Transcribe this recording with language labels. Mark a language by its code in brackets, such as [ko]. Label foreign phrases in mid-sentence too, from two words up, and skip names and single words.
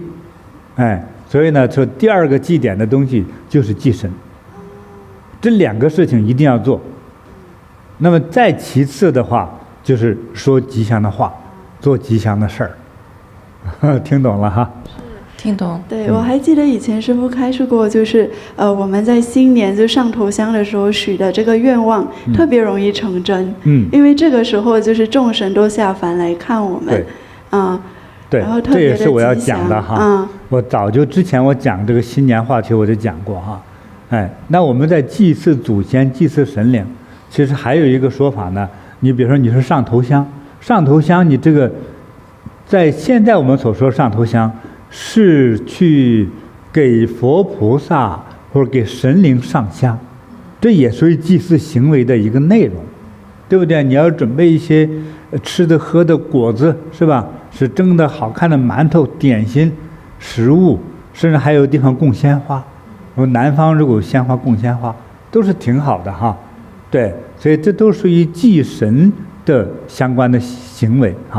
[zh] 所以呢，說第2個祭典的東西就是祭神，這2個事情一定要做。那麼再其次的話，就是說吉祥的話，做吉祥的事兒。聽懂了哈？聽懂。對，我還記得以前師父開示過，就是我們在新年就上頭香的時候許的這個願望，特別容易成真。因為這個時候就是眾神都下凡來看我們。對，然後特別的吉祥。這也是我要講的哈。我早就之前我講這個新年話題我就講過哈。那我們在祭祀祖先、祭祀神靈，其實還有一個說法呢。你比如說你是上頭香，上頭香你這個，在現在我們所說上頭香，是去給佛菩薩或者給神靈上香，這也屬於祭祀行為的一個內容，對不對？你要準備一些吃的喝的果子，是吧？是蒸的好看的饅頭、點心、食物，甚至還有地方供鮮花。南方如果有鮮花供鮮花，都是挺好的哈。对，所以這都屬於祭神的相關的行為哈。